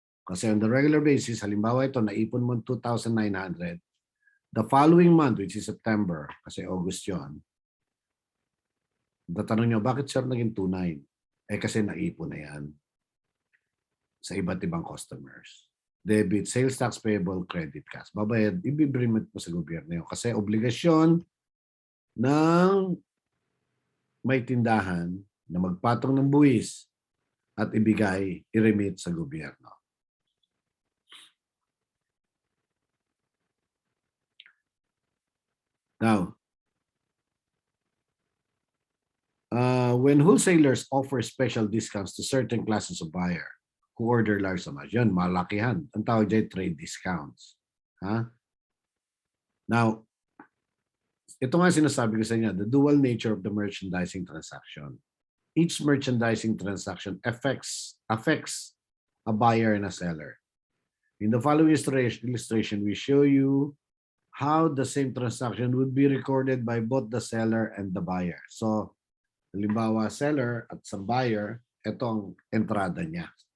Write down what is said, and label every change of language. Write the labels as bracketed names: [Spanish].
[Filipino] Kasi [English] on the regular basis, [Filipino] halimbawa ito, naipon mo 2,900. [English] The following month, which is September, [Filipino] kasi August yun, tatanong nyo, bakit sir naging 2,900? Kasi naipon na yan sa iba't ibang customers. [English] Debit, sales tax payable, credit cash. [Filipino] Babayad, ibibrimit mo sa gobyerno yun. Kasi obligasyon ng may tindahan na magpatong ng buwis at ibigay, i-remit sa gobyerno. [English] Now, when wholesalers offer special discounts to certain classes of buyer who order large amounts, [Filipino] yun, malakihan. Ang tawag dyan, trade discounts. [English] Now, [Filipino] ito nga sinasabi ko sa inyo, [English] the dual nature of the merchandising transaction. Each merchandising transaction affects a buyer and a seller. In the following illustration, we show you how the same transaction would be recorded by both the seller and the buyer. [Filipino] So, halimbawa, seller at sa buyer, ito ang entrada niya.